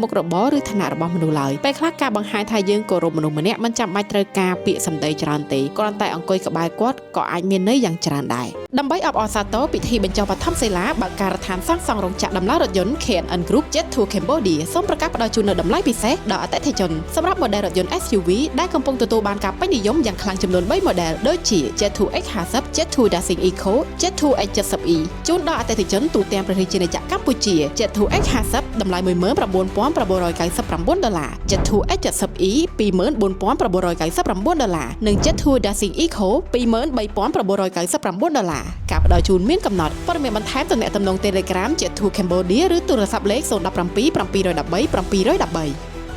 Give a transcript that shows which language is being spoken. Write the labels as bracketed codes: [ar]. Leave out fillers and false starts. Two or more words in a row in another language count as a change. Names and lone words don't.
[km] ខរបរឬឋានៈរបស់មនុស្សឡើយពេលខ្លះការបង្ហាញថាយើងគោរពមនុស្សម្នាក់មិនចាំបាច់ត្រូវការពាក្យសម្ដីច្រើនទេគ្រាន់តែអង្គុយក្បែរគាត់ក៏អាចមានន័យយ៉ាងច្រើនដែរ ដើម្បីអបអរសាទរពិធីបញ្ចុះបឋមសិលាបើកការដ្ឋានសាងសង់រោងចក្រដំឡើងរថយន្ត K&N Group Jet to Cambodia សូមប្រកា សផ្ដល់ជូននូវតម្លៃពិសេសដល់អតិថិជនសម្រាប់ model រថយន្ត SUV ដែលកំពុងទទួលបានការពេញនិយមយ៉ាងខ្លាំងចំនួន3 model ដូចជា Jet to X50 Jet to Dashing Eco Jet to X70E ជូនដល់អតិថិជនទូទាំងប្រទេសជាណាចក្រកម្ពុជា Jet to X50 តម្លៃ$19,999 Jet to X70E $24,999 និង Jet to Dashing Eco $23,999 ការផ្ដល់ជូនមានកំណត់ព័ត៌មានបន្ថែមទំនាក់ទំនង Telegram Jet to Cambodia ឬទូរស័ព្ទលេខ017 713 713